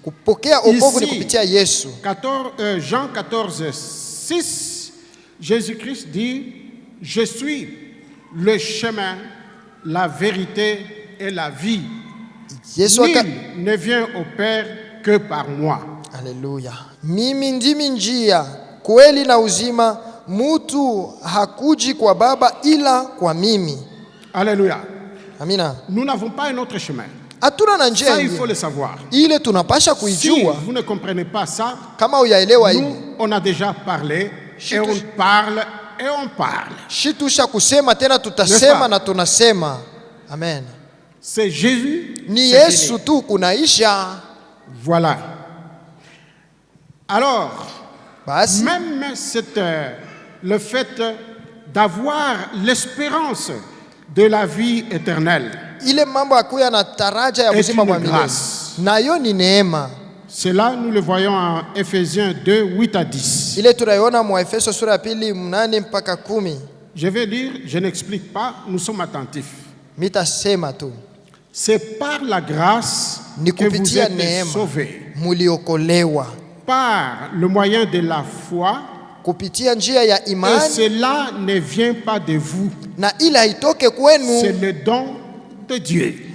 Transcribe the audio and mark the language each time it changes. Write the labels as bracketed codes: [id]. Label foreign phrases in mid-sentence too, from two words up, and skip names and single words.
[fr] Ici, Jean 14:6, Jésus-Christ dit: je suis le chemin, la vérité et la vie. Nul ne vient au Père que par moi. Alléluia. [sw] Mimi ndimi njia, kweli na uzima, mutu hakuji kwa Baba ila kwa mimi. [fr] Alléluia. [sw] Amina. [fr] Nous n'avons pas un autre chemin. Ça, il faut le savoir. [sw] Ile tunapasha kuijua. [fr] Si vous ne comprenez pas ça, [sw] kama uyaelewa hivi, [fr] on a déjà parlé et on parle et on parle. [sw] Shitusha kusema tena tutasema na tunasema. [fr] Amen. C'est Jésus. [sw] Ni Yesu tu kunaisha. [fr] Voilà. Alors, [sw] basi, [fr] même le fait d'avoir l'espérance de la vie éternelle, [sw] ile mambo akuya na taraja ya uzima wa milele, nayo ni neema. [fr] Cela, nous le voyons en Ephésiens 2:8-10. [sw] Ile tunaiona mu Efeso sura ya 2:8-10. [fr] Je vais lire, je n'explique pas, nous sommes attentifs. [sw] Mitasema tu. [fr] C'est par la grâce que vous êtes sauvés, par le moyen de la foi, et cela ne vient pas de vous, c'est le don de Dieu.